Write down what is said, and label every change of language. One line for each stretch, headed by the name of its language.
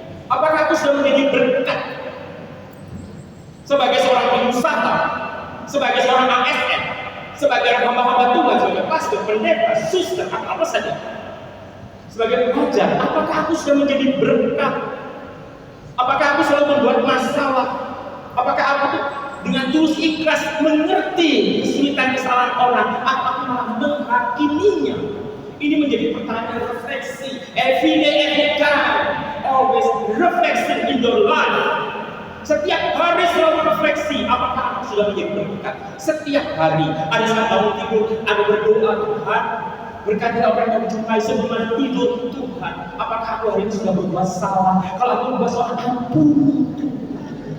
Indonesian: Apakah aku sudah menjadi berkat sebagai seorang pengusaha, sebagai seorang ASN, sebagai hamba-hamba Tuhan, sebagai pastor, pendeta, suster, apa saja, sebagai pengajar? Apakah aku sudah menjadi berkat? Apakah aku selalu membuat masalah? Apakah aku dengan tulus ikhlas mengerti kesulitan kesalahan orang, atau aku malah menghakiminya? Ini menjadi pertanyaan refleksi.
English: Every day, every time, always reflection in your life.
Indonesian: Setiap hari selalu refleksi. Apakah aku sudah menjadi berkat? Setiap hari. Ada saat bangun tidur, ada berdoa, Tuhan berkatilah orang yang menjumpai sebelum tidur. Tuhan, apakah aku hari ini sudah berbuat salah? Kalau aku berbuat salah, ampuni Tuhan.